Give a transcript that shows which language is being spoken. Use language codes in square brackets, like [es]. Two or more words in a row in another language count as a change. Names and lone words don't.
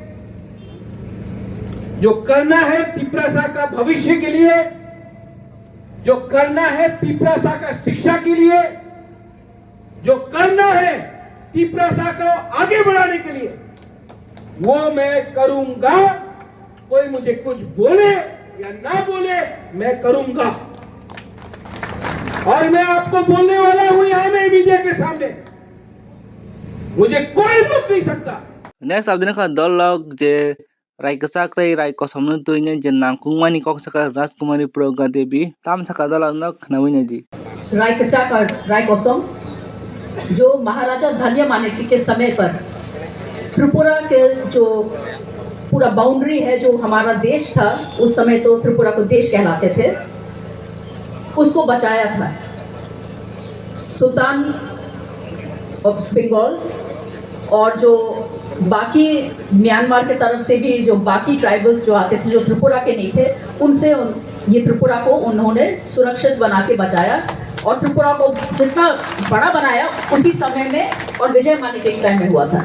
[hi] जो करना है तिपरासा का भविष्य के लिए जो करना है तिपरासा का शिक्षा के लिए जो करना है तिपरासा को आगे बढ़ाने के लिए वो मैं करूंगा कोई मुझे कुछ बोले या ना बोले मैं करूंगा और मैं आपको बोलने वाला हूं यहां में मीडिया के सामने मुझे कोई रोक नहीं सकता [trp] next abdina ka dolok je rai kesak tei rai kosomnu tuinya je nangkungmani kok saka Rajkumari Proga Devi tam saka dolok nok nawinya ji [hi] Rai Kecak और Rai Kosong जो महाराजा धन्य मानेकी के समय पर त्रिपुरा के जो पूरा बाउंड्री है, जो हमारा देश था उस समय, तो त्रिपुरा को देश कहलाते थे, उसको बचाया था [en] Sultan of Bengals, [hi] और जो बाकी म्यांमार के तरफ से भी जो बाकी ट्राइबल्स जो आते थे, जो त्रिपुरा के नहीं थे, उनसे ये त्रिपुरा को उन्होंने सुरक्षित बना के बचाया और त्रिपुरा को जितना बड़ा बनाया उसी समय में, और विजय मानेकी के टाइम में हुआ था।